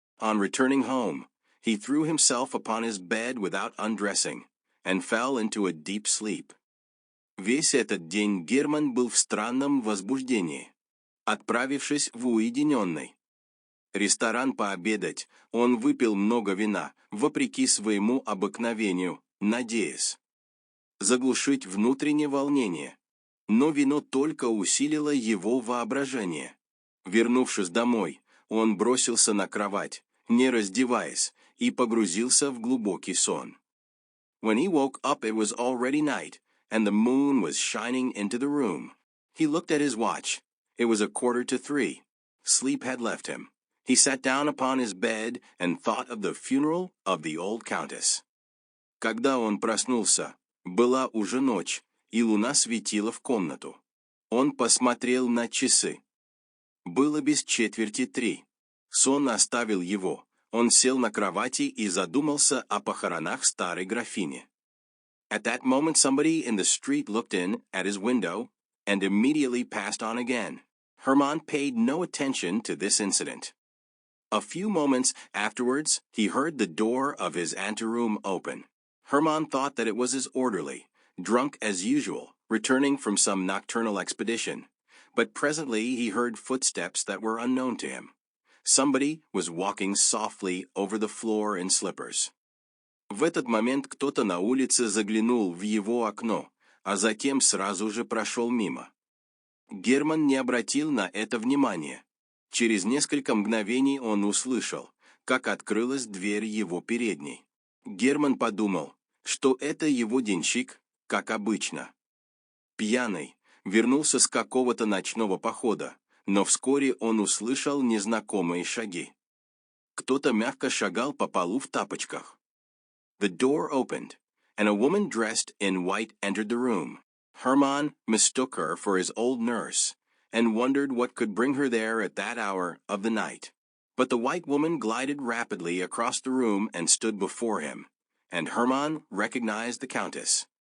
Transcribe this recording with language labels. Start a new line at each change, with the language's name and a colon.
English: On returning home, he threw himself upon his bed without undressing, and fell into a deep sleep.
Russian: Весь этот день Герман был в странном возбуждении, отправившись в уединенный ресторан пообедать, он выпил много вина, вопреки своему обыкновению, надеясь заглушить внутреннее волнение. Но вино только усилило его воображение. Вернувшись домой, он бросился на кровать, не раздеваясь, и погрузился в глубокий сон.
English: When he woke up it was already night, and the moon was shining into the room. He looked at his watch. It was 2:45. Sleep had left him. He sat down upon his bed and thought of the funeral of the old countess.
Russian: Когда он проснулся, была уже ночь, и луна светила в комнату. Он посмотрел на часы. Было без 2:45. Сон оставил его. Он сел на кровати и задумался о похоронах старой графини.
English: At that moment somebody in the street looked in at his window and immediately passed on again. Herman paid no attention to this incident. A few moments afterwards, he heard the door of his anteroom open. Herman thought that it was his orderly, drunk as usual, returning from some nocturnal expedition. But presently he heard footsteps that were unknown to him. Somebody was walking softly over the floor in slippers.
Russian: В этот момент кто-то на улице заглянул в его окно, а затем сразу же прошел мимо. Герман не обратил на это внимания. Через несколько мгновений он услышал, как открылась дверь его передней. Герман подумал, что это его денщик, как обычно. Пьяный, вернулся с какого-то ночного похода, но вскоре он услышал незнакомые шаги. Кто-то мягко шагал по полу в тапочках.
English: The door opened, and a woman dressed in white entered the room. Herman mistook her for his old nurse, and wondered what could bring her there at that hour of the night. But the white woman glided rapidly across the room and stood before him, and Herman recognized the countess.